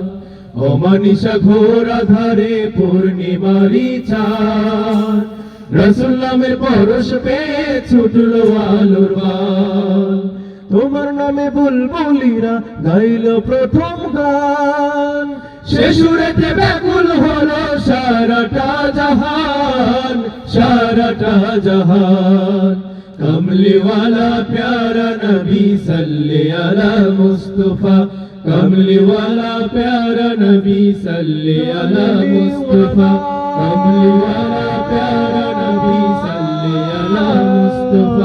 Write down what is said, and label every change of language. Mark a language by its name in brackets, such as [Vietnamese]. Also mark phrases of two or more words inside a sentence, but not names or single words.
[Bangla] অমানিশা ঘোর আধারে পূর্ণিমারি চান, রাসূল নামের পরশ পেয়ে ছুটলো আলোর বান। তোমার নামে বুলবুলিরা গাইলো প্রথম গান, সে সুরেতে ব্যাকুল হলো সারাটা জাহান, সারাটা জাহান। [Hindi] कमली वाला प्यारा नबी [Arabic] صلى على مصطفى. [Hindi] कमली वाला प्यारा नबी [Arabic] صلى على مصطفى. [Hindi] कमली वाला प्यारा नबी [Arabic] صلى على مصطفى.